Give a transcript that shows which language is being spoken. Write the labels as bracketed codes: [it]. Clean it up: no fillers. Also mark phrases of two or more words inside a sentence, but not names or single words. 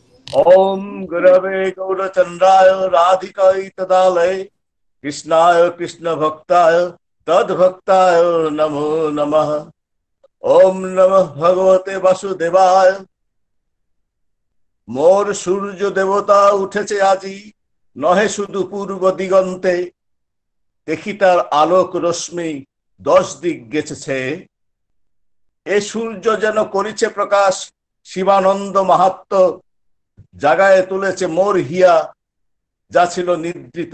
[sa] ओम गुरवे गौरचंद्राय राधिकाय तदालय कृष्णाय कृष्ण भक्ताय तद्भक्ताय नमो नमः। ओम नमः भगवते वासुदेवाय। [bn] মোর সূর্য দেবতা উঠেছে আজি, নহে শুধু পূর্ব দিগন্তে, দেখি তার আলোক রশ্মি 10 দিক গেছেছে। এ সূর্য যেন করিছে প্রকাশ, শিবানন্দ মাহাত্ম জাগায় তুলেছে মোর হিয়া, যা ছিল নিদ্রিত।